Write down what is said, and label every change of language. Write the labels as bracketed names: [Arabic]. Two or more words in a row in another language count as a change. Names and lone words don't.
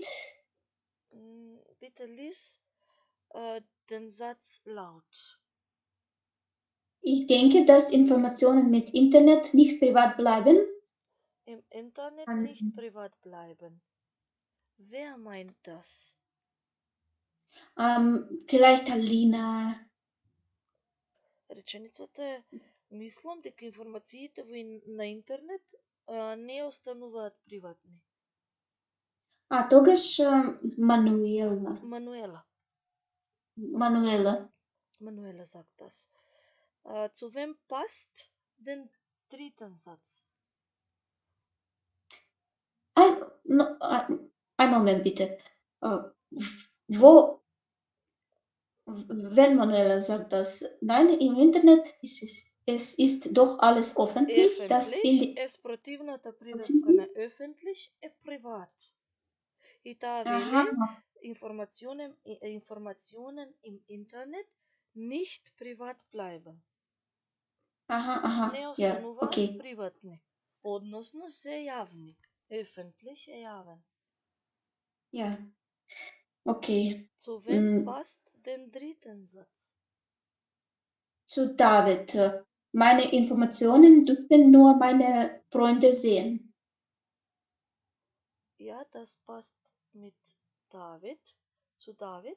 [German] Bitte lies den Satz laut. Ich denke, dass Informationen mit Internet nicht privat bleiben. Im Internet nicht privat bleiben. Wer meint das? Vielleicht Alina. [Macedonian] Реченицата мислам дека информациите на интернет не остануваат приватни. Тогаш Manuela. Manuela. Manuela. [German] Manuela sagt das. Zu wem passt den dritten Satz? Ein Moment bitte. Wo, wenn Manuela sagt das, nein, im Internet ist es ist doch alles öffentlich, das finde ich. [Macedonian] Е спротивната придавка на öffentlich е приват. И таа веле [German] Informationen im Internet nicht privat bleiben. [Macedonian] Не остануваат приватни. Односно се јавни. Öffentlich е јавен. [German] Ja. Okay. Zu wem passt den dritten Satz? Zu David. Meine Informationen dürfen nur meine Freunde sehen. Ja, das passt mit David, zu David.